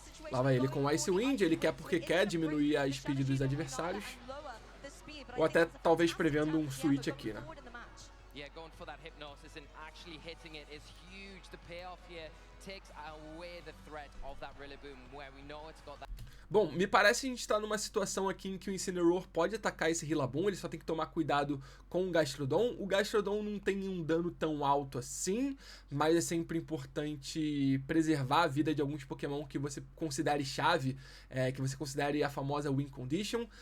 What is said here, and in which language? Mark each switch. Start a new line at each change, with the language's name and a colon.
Portuguese: Lá vai ele com o Ice Wind, ele quer porque quer diminuir a speed dos adversários. Ou até talvez prevendo um switch aqui, né?
English: Yeah, going for that Hypnosis and actually hitting it is huge. The payoff here takes away the threat of that Rillaboom, where we know it's got that...
Portuguese: Bom, me parece que a gente está numa situação aqui em que o Incineroar pode atacar esse Rillaboom, ele só tem que tomar cuidado com o Gastrodon. O Gastrodon não tem um dano tão alto assim, mas é sempre importante preservar a vida de alguns Pokémon que você considere chave, que você considere a famosa Win Condition.